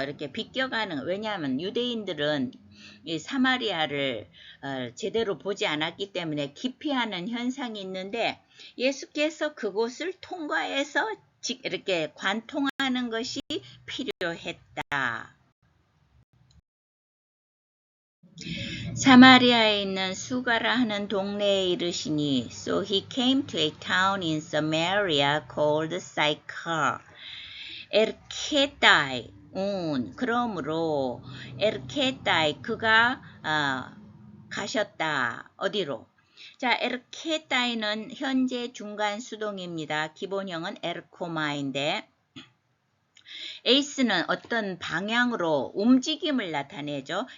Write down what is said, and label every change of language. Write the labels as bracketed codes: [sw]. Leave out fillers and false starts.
[ko] 이렇게 비껴가는 왜냐하면 유대인들은 이 사마리아를 제대로 보지 않았기 때문에 기피하는 현상이 있는데 예수께서 그곳을 통과해서 이렇게 관통하는 것이 필요했다. 사마리아에 있는 수가라 하는 동네에 이르시니 [en] So he came to a town in Samaria called Sychar. [ko] 에르케다이 그러므로 에르케다이 그가 가셨다. 어디로? 자, 에르케다이는 현재 중간 수동입니다. 기본형은 에르코마인데 에이스는 어떤 방향으로 움직임을 나타내죠.